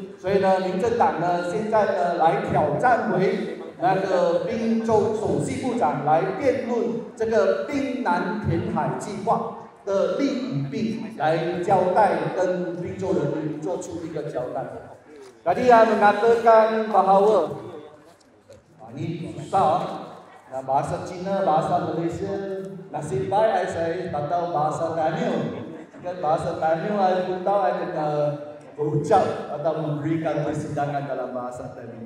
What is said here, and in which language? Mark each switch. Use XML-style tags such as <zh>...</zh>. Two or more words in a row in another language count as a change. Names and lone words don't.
<zh>所以呢，民政党呢，现在呢来挑战回那个滨州首席部长来辩论这个滨南填海计划的利与弊，来交代跟滨州人民做出一个交代。</zh> <ms>Tadi mengatakan bahawa ini susah. Nah, bahasa Cina, bahasa Malaysia, nasib baik saya tak tahu bahasa Tamil. Jika bahasa Tamil saya pun tahu saya kena berucap atau memberikan persidangan dalam bahasa Tamil.</ms>